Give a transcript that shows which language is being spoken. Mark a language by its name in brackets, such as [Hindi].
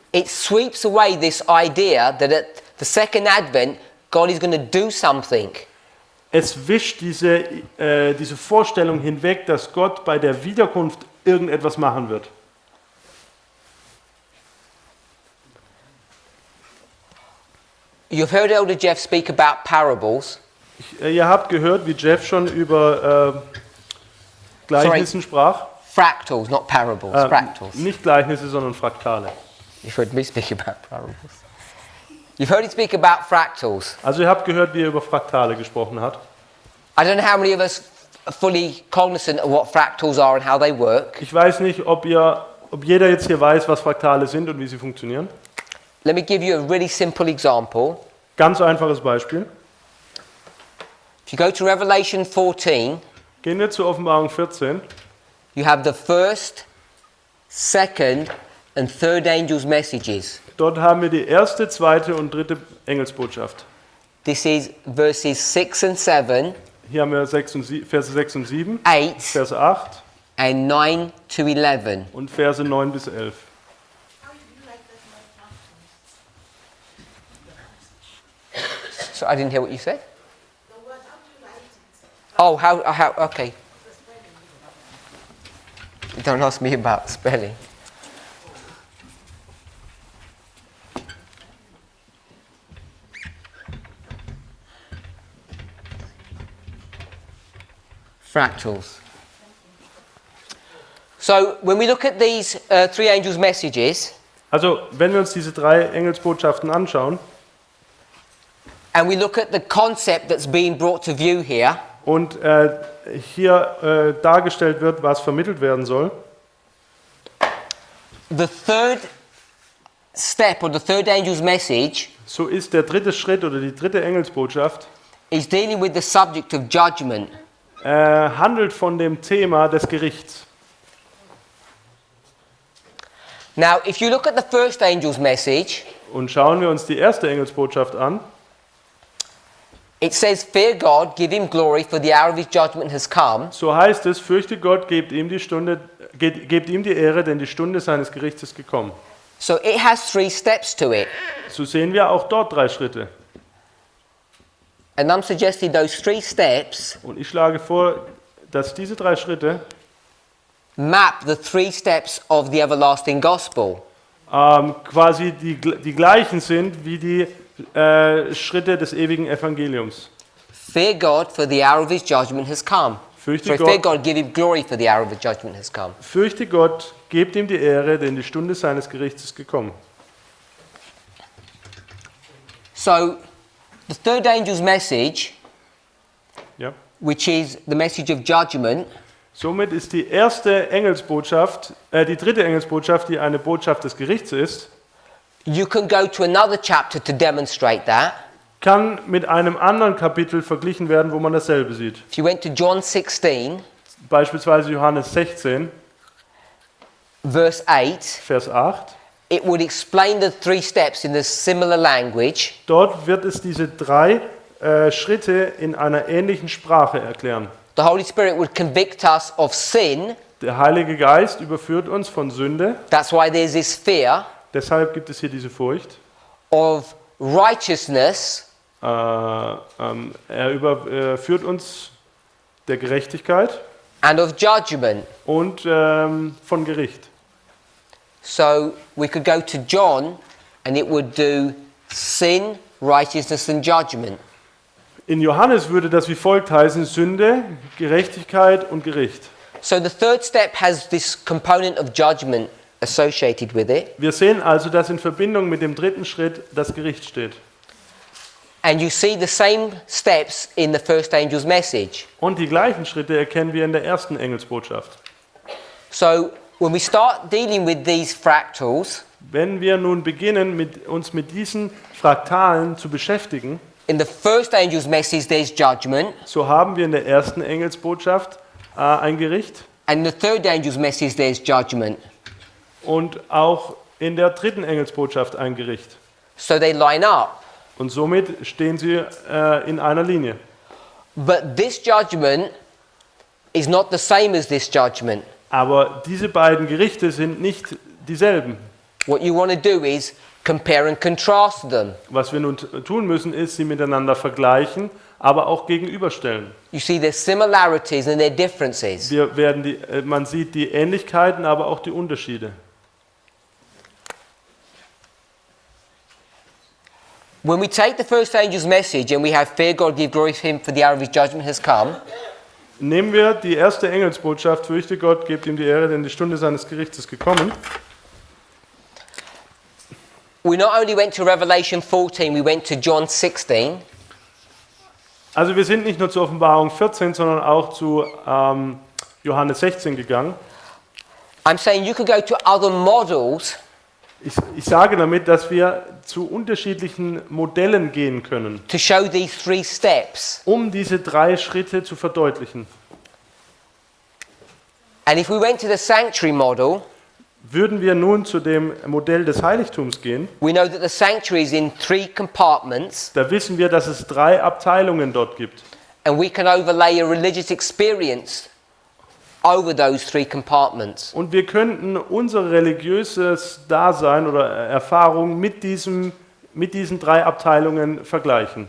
[English] It sweeps away this idea that at the second advent, God is going to do something. [German] Es wischt diese Vorstellung hinweg, dass Gott bei der Wiederkunft irgendetwas machen wird. [English] You've heard Elder Jeff speak about parables. [German] Ihr habt gehört, wie Jeff schon über Gleichnissen sprach. [English] Fractals, not parables, fractals. [German] Nicht Gleichnisse, sondern Fraktale. [English] You've heard me speak about parables. You've heard him speak about fractals. [German] Also ihr habt gehört, wie er über Fraktale gesprochen hat. [English] I don't know how many of us are fully cognizant of what fractals are and how they work. [German] Ich weiß nicht, ob jeder jetzt hier weiß, was Fraktale sind und wie sie funktionieren. [English] Let me give you a really simple example. [German] Ganz einfaches Beispiel. [English] If you go to Revelation 14, [German] Gehen wir zur Offenbarung 14. [English] you have the first, second and third angel's messages. [German] Dort haben wir die erste, zweite und dritte Engelsbotschaft. [English] This is verses 6 and 7, [German] Hier haben wir Verse 6 und 7, [English] 8 [German] Verse 8 [English] and 9 to 11. [German] und Verse 9 bis 11. [English] So I didn't hear what you said. Oh, how, okay. Don't ask me about spelling. Fractals. So when we look at these three angels' messages, [German] Also, wenn wir uns diese drei Engelsbotschaften anschauen [English] and we look at the concept that's being brought to view here, [German] und hier dargestellt wird, was vermittelt werden soll, [English] the third step or the third angel's message [German] so ist der dritte Schritt oder die dritte Engelsbotschaft [English] is dealing with the subject of judgment. [German] handelt von dem Thema des Gerichts. [English] Now, if you look at the first angel's message, [German] Und schauen wir uns die erste Engelsbotschaft an, [English] it says, "Fear God, give him glory, for the hour of his judgment has come." [German] so heißt es, fürchte Gott, gebt ihm die Ehre, denn die Stunde seines Gerichts ist gekommen. [English] So it has three steps to it. [German] So sehen wir auch dort drei Schritte. [English] And I'm suggesting those three steps [German] Und ich schlage vor, dass diese drei Schritte [English] map the three steps of the everlasting gospel. [German] quasi die gleichen sind wie die Schritte des ewigen Evangeliums. [English] Fear God, for the hour of his judgment has come. [German] Fürchte [English] Sorry, fear [German] Gott, [English] God, give him glory, for the hour of his judgment has come. [German] fürchte Gott, gebt ihm die Ehre, denn die Stunde seines Gerichts ist gekommen. [English] So, the third angel's message, [German] Ja. [English] which is the message of judgment, [German] Somit ist die erste Engelsbotschaft, die dritte Engelsbotschaft, die eine Botschaft des Gerichts ist, [English] you can go to another chapter to demonstrate that. [German] kann mit einem anderen Kapitel verglichen werden, wo man dasselbe sieht. [English] If you went to John 16, [German] Beispielsweise Johannes 16, [English] verse 8, [German] Vers 8. [English] it would explain the three steps in a similar language. [German] Dort wird es diese drei Schritte in einer ähnlichen Sprache erklären. [English] The Holy Spirit would convict us of sin. [German] Der Heilige Geist überführt uns von Sünde, [English] That's why there's this fear. [German] deshalb gibt es hier diese Furcht. [English] Of righteousness. [German] Er überführt uns der Gerechtigkeit [English] And of judgment. [German] und von Gericht. [English] So we could go to John and it would do sin, righteousness and judgment. [German] In Johannes würde das wie folgt heißen: Sünde, Gerechtigkeit und Gericht. [English] So the third step has this component of judgment associated with it. [German] Wir sehen also, dass in Verbindung mit dem dritten Schritt das Gericht steht. [English] And you see the same steps in the first angel's message. [German] Und die gleichen Schritte erkennen wir in der ersten Engelsbotschaft. [English] So when we start dealing with these fractals, [German] Wenn wir nun beginnen, uns mit diesen Fraktalen zu beschäftigen, [English] in the first angel's message there's judgment, [German] so haben wir in der ersten Engelsbotschaft ein Gericht [English] and in the third angel's message there's judgment. [German] und auch in der dritten Engelsbotschaft ein Gericht. [English] So they line up. [German] Und somit stehen sie in einer Linie. [English] But this judgment is not the same as this judgment. [German] Aber diese beiden Gerichte sind nicht dieselben. [English] What you want to do is compare and contrast them. [German] Was wir nun tun müssen, ist, sie miteinander vergleichen, aber auch gegenüberstellen. [English] You see there's similarities and their differences. [German] Man sieht die Ähnlichkeiten, aber auch die Unterschiede. [English] When we take the first angel's message and we have fear God, give glory to him, for the hour of his judgment has come. [German] Nehmen wir die erste Engelsbotschaft: Fürchte Gott, gebt ihm die Ehre, denn die Stunde seines Gerichts ist gekommen. [English] We not only went to Revelation 14, we went to John 16. [German] Also wir sind nicht nur zur Offenbarung 14, sondern auch zu Johannes 16 gegangen. [English] I'm saying you could go to other models [German] Ich sage damit, dass wir zu unterschiedlichen Modellen gehen können, [English] to show these three steps. [German] um diese drei Schritte zu verdeutlichen. [English] And if we went to the sanctuary model, [German] Würden wir nun zu dem Modell des Heiligtums gehen, [English] we know that the sanctuary is in three compartments, [German] da wissen wir, dass es drei Abteilungen dort gibt. [English] and we can overlay a religious experience over those three compartments. [German] Und wir könnten unser religiöses Dasein oder Erfahrung mit diesen drei Abteilungen vergleichen.